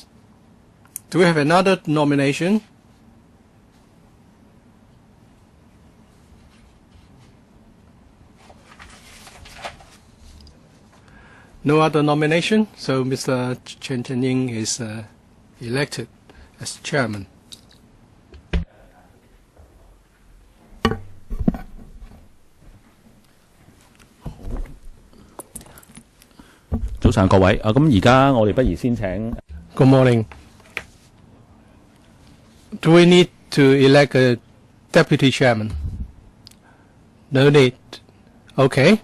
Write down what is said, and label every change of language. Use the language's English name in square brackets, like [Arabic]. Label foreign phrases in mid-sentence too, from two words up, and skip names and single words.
[English] Do we have another nomination? No other nomination, so Mr. Chen Chen-ying is elected as chairman. [Cantonese] 早上各位，咁而家我哋不如先請。 [English] Good morning. Do we need to elect a deputy chairman? No need. Okay.